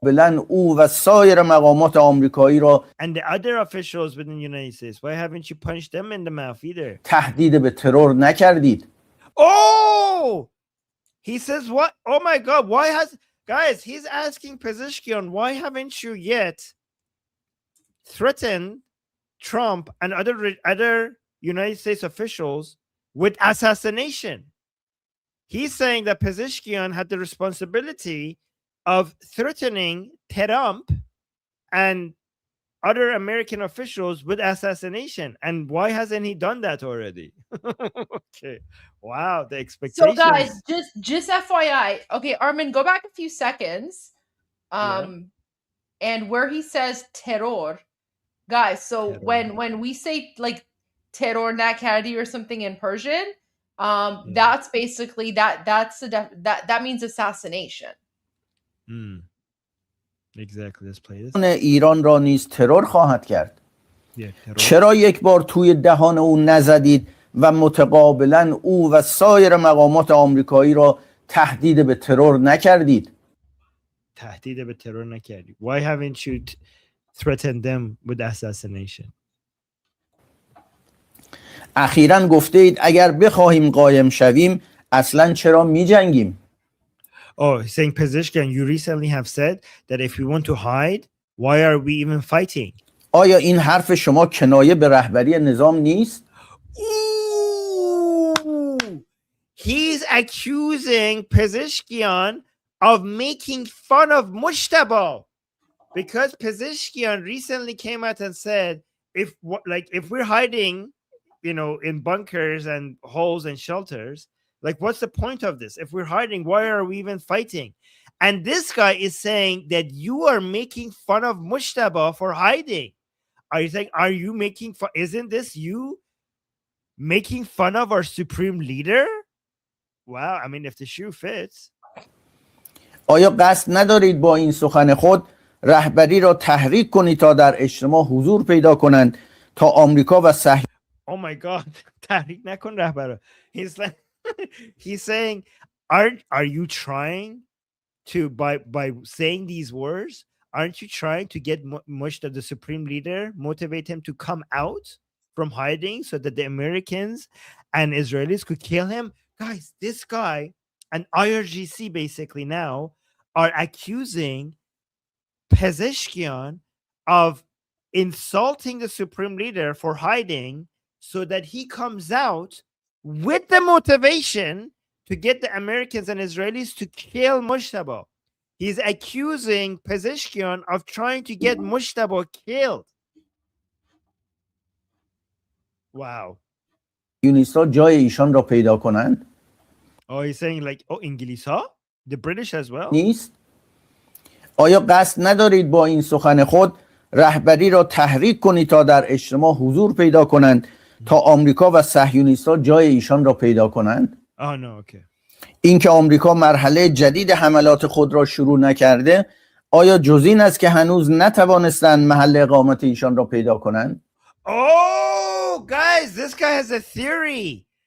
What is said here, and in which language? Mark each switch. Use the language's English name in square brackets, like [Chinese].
[Persian] بلن او و سایر مقامات آمریکایی را [English] And the other officials within the United States, why haven't you punched them in the mouth either? [Persian] تهدید به ترور نکردید. [English] Oh! He says what? Oh my God, why has... Guys, he's asking Pezeshkian, why haven't you yet threatened Trump and other United States officials with assassination? He's saying that Pezeshkian had the responsibility of threatening Trump and other American officials with assassination. And why hasn't he done that already? Okay. Wow, the expectations. So guys, just FYI. Okay, Armin, go back a few seconds. And where he says terror, guys, so Terror. when we say like [Persian] terror nakardi [English] or something in Persian, that's basically that means assassination. Exactly. Let's play this. [Persian] ایران را نیز ترور خواهد کرد. [English] terror. [Persian] چرا یک بار توی دهان او نزدید و متقابلا او و سایر مقامات آمریکایی را تهدید به ترور نکردید؟ تهدید به ترور نکردید. [English] Why haven't you threatened them with assassination? [Persian] اخیراً گفته اید اگر بخواهیم قایم شویم اصلاً چرا می جنگیم؟ [English] Oh, saying Pezeshkian, you recently have said that if we want to hide, why are we even fighting? [Persian] آیا این حرف شما کنایه به رهبری نظام نیست؟ [English] Ooh, he's accusing Pezeshkian of making fun of Mushtaba because Pezeshkian recently came out and said if we're hiding, in bunkers and holes and shelters, like what's the point of this? If we're hiding, why are we even fighting? And this guy is saying that you are making fun of Mushtaba for hiding. Are you saying, are you making fun? Isn't this you making fun of our supreme leader? Wow, I mean, if the shoe fits. [Persian] آیا قصد ندارید با این سخن خود رهبری را تحریک کنید تا در اجتماع حضور پیدا کنند تا آمریکا و [English] Oh my God, [Persian] تحریک نکن رهبر. [English] He's like, he's saying, are you trying to by saying these words? Aren't you trying to get Mushtaba, the supreme leader, motivate him to come out from hiding so that the Americans and Israelis could kill him? Guys, this guy and IRGC basically now are accusing Pezeshkian of insulting the supreme leader for hiding so that he comes out with the motivation to get the Americans and Israelis to kill Mushtaba. He's accusing Pezeshkian of trying to get Mushtaba killed. Wow. [Persian] صهیونیست‌ها جای ایشان را پیدا کنند؟ [English] Oh, he's saying like, oh, Ingilisa? The British as well? [Persian] نیست؟ آیا قصد ندارید با این سخن خود رهبری را تحریک کنید تا در اجتماع حضور پیدا کنند تا آمریکا و صهیونیست‌ها جای ایشان را پیدا کنند؟ [English] Oh, no, okay. [Persian] اینکه آمریکا مرحله جدید حملات خود را شروع نکرده آیا جز این است که هنوز نتوانستند محل اقامت ایشان را پیدا کنند؟ [English] Oh, guys, this guy has a theory.